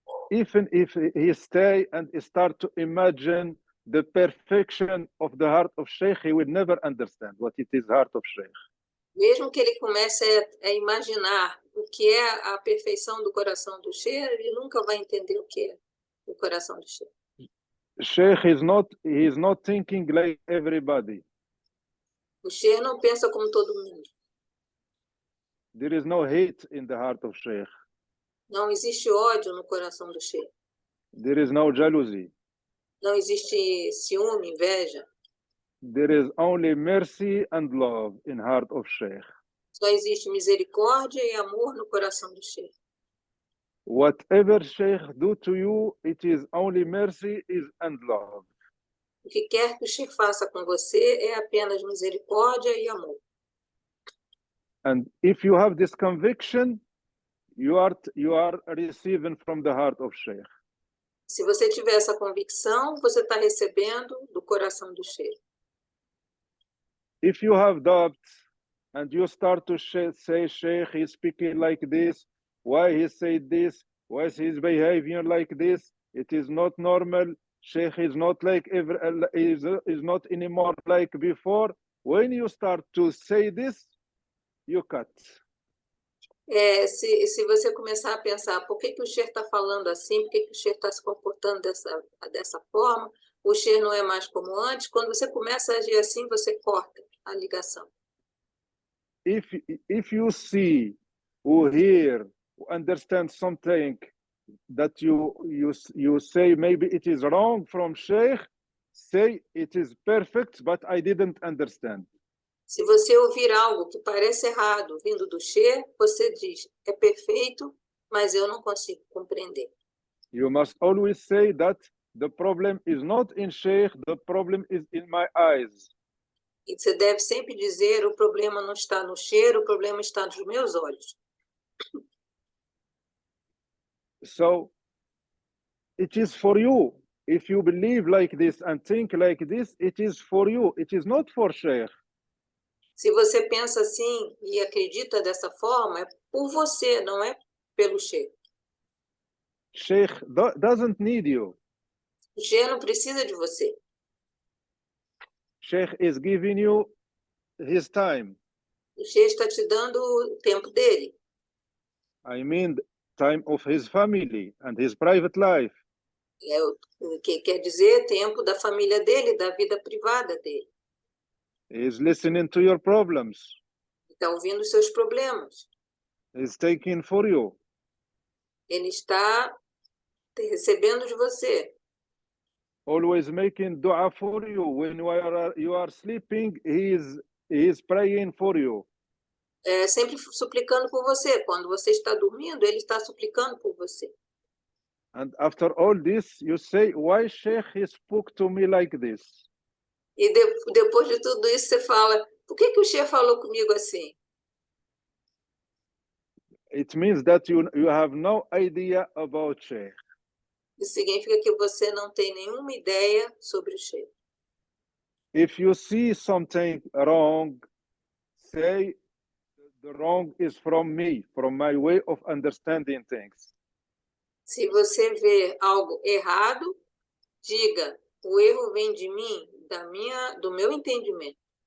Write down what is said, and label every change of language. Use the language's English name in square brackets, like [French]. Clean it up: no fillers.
[English] Even if he stay and start to imagine the perfection of the heart of Sheikh, he will never understand what it is heart of Sheikh. [Portuguese] Mesmo que ele comece a imaginar o que é a perfeição do coração do Sheikh, ele nunca vai entender o que é o coração do Sheikh. [English] Sheikh is not thinking like everybody. [Portuguese] O Sheikh não pensa como todo mundo. [English] There is no hate in the heart of Sheikh. [Portuguese] Não existe ódio no coração do Sheikh. [English] There is no jealousy. [Portuguese] Não existe ciúme, inveja. [English] There is only mercy and love in heart of Sheikh. [Portuguese] Só existe misericórdia e amor no coração do Sheikh. [English] Whatever Sheikh do to you, it is only mercy and love. [Portuguese] O que quer que o Sheikh faça com você é apenas misericórdia e amor. [English] And if you have this conviction, you are receiving from the heart of Sheikh. [Portuguese] Se você tiver essa convicção, você está recebendo do coração do Sheikh. [English] If you have doubts and you start to say, Sheikh is speaking like this, why he said this, why he is behaving like this, it is not normal. Sheikh is not like is not anymore like before. When you start to say this, you cut. [Portuguese] Se você começar a pensar por que o Sheikh está falando assim, por que o Sheikh está se comportando dessa forma, o Sheikh não é mais como antes, quando você começa a agir assim, você corta a ligação. [English] If you see or hear, understand something that you say maybe it is wrong from Sheikh, say it is perfect, but I didn't understand. [Portuguese] Se você ouvir algo que parece errado vindo do Sheikh, você diz, é perfeito, mas eu não consigo compreender. [English] You must always say that the problem is not in Sheikh, the problem is in my eyes. [Portuguese] E você deve sempre dizer, o problema não está no cheiro, o problema está nos meus olhos. [English] So it is for you. If you believe like this and think like this, it is for you. It is not for Sheikh. [Portuguese] Se você pensa assim e acredita dessa forma, é por você, não é pelo Sheikh. [English] Sheikh doesn't need you. [Portuguese] O Sheikh não precisa de você. [English] Sheikh is giving you his time. [Portuguese] O Sheikh está te dando o tempo dele. [English] I mean, time of his family and his private life. [Portuguese] É o que quer dizer tempo da família dele, da vida privada dele. [English] He is listening to your problems. [Portuguese] Está ouvindo os seus problemas. [English] He is taking for you. [Portuguese] Ele está recebendo de você. [English] Always making dua for you. When you are sleeping, he is praying for you. [Portuguese] É sempre suplicando por você. Quando você está dormindo, ele está suplicando por você. [English] And after all this, you say, why Sheikh he spoke to me like this? [Portuguese] E depois de tudo isso, você fala, por que o Sheikh falou comigo assim? [English] It means that you have no idea about Sheikh. [Portuguese] Isso significa que você não tem nenhuma ideia sobre o Sheikh. [English] If you see something wrong, say the wrong is from me, from my way of understanding things. [Portuguese] Se você vê algo errado, diga, o erro vem de mim, do meu entendimento.